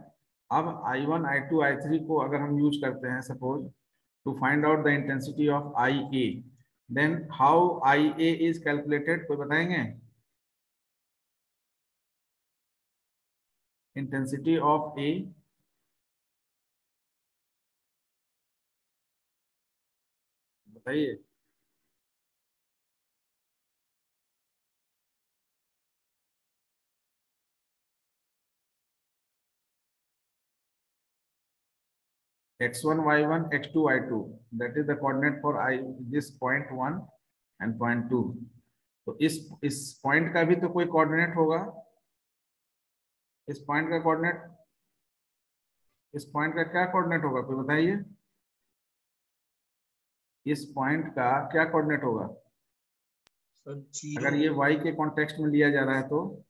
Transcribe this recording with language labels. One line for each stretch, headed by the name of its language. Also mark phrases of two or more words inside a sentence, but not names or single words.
Hindi: अब I1 I2 I3 को अगर हम यूज करते हैं
English: suppose to find out the intensity of IA, then how IA is calculated,
Hindi: कोई बताएंगे?
English: intensity of A, बताइए। x1 y1 x2 y2, that is the coordinate for this point 1 and point 2।
Hindi: तो इस पॉइंट का भी तो कोई कोऑर्डिनेट होगा। इस पॉइंट का कोऑर्डिनेट, इस पॉइंट का क्या कोऑर्डिनेट होगा, कोई बताइए? इस पॉइंट का क्या कोऑर्डिनेट होगा अगर ये y के कॉन्टेक्स्ट में लिया जा रहा है तो?